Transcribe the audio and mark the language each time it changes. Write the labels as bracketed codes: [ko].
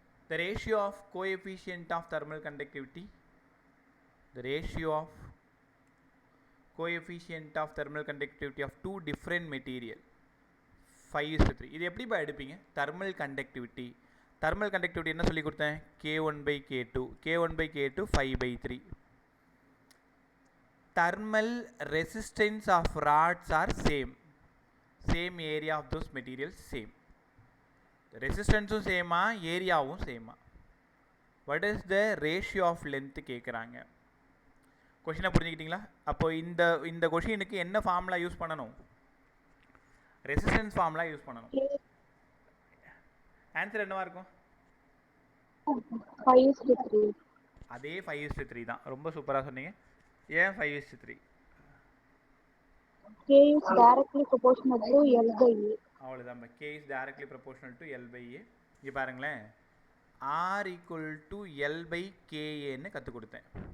[en] The ratio of coefficient of thermal conductivity, the ratio of coefficient of thermal conductivity of two different material 5:3. [ta] இது எப்படி பா எடுப்பீங்க? thermal conductivity என்ன சொல்லி கொடுத்தேன்? K1/K2 K1/K2 5/3. [en] thermal resistance of rods are same area of those materials same. [ta] ரெசிஸ்டன்ஸும் சேமா, ஏரியாவும் சேமா. [en] what is the ratio of length [ta] கேட்குறாங்க. கொஷினை புரிஞ்சுக்கிட்டீங்களா? அப்போ இந்த கொஷினுக்கு என்ன ஃபார்முலா யூஸ் பண்ணணும்? ரெசிஸ்டன்ஸ் ஃபார்முலா யூஸ் பண்ணணும். ஆன்சர் என்னவா இருக்கும்? 5:3. அதே 5:3 தான். ரொம்ப சூப்பராக சொன்னீங்க. ஏன் 5:3? [en] K is directly proportional to L/A. [ta] அவ்வளோதான். [en] K is directly proportional to L/A. [ta] இங்கே பாருங்களேன், R = L/KAன்னு கற்றுக் கொடுத்தேன்.